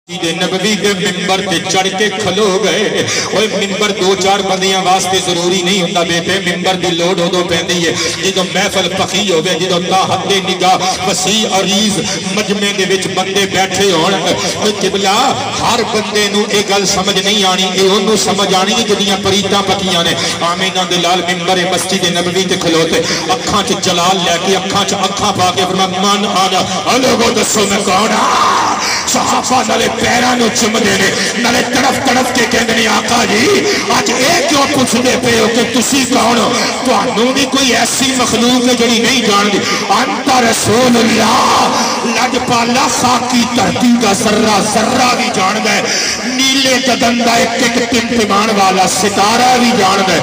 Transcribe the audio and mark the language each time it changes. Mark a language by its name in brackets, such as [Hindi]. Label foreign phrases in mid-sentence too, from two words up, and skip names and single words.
[Punjabi] نبوی دے ممبر تے چڑھ کے کھلو گئے. اوے ممبر دو چار بندیاں واسطے ضروری نہیں ہوندا بیٹے. ممبر دی لوڑ اودوں پیندی ہے جدوں محفل پخی ہوے, جدوں تا حد نگاہ وسیع عریض مجمع دے وچ بندے بیٹھے ہون. قبلہ ہر بندے نو اے گل سمجھ نہیں آنی, اے اونوں سمجھ آنی جدیاں پریتاں پکیاں نے. آمینہ دے لال ممبر مسجد نبوی تے کھلوتے اکھاں چ جلال لے کے اکھاں چ اکھاں پا کے فرمایا [Arabic] من آنا [Punjabi] لوگو دسو میں کون ہاں. صحابہ نالے پیران نو چم دینے نالے طرف طرف کے کہندے نے آقا جی آج ایک کیوں پوچھ دے پے ہو کہ تسی کون ہو. تو انہوں بھی کوئی ایسی مخلوق ہے جڑی نہیں جان دی. [Arabic] انتا رسول اللہ [Punjabi] لج پالا خاکی دھرتی دا ذرہ ذرہ بھی جان دے, نیلے گدن دا ایک ایک تمتمان والا ستارہ بھی جان دے.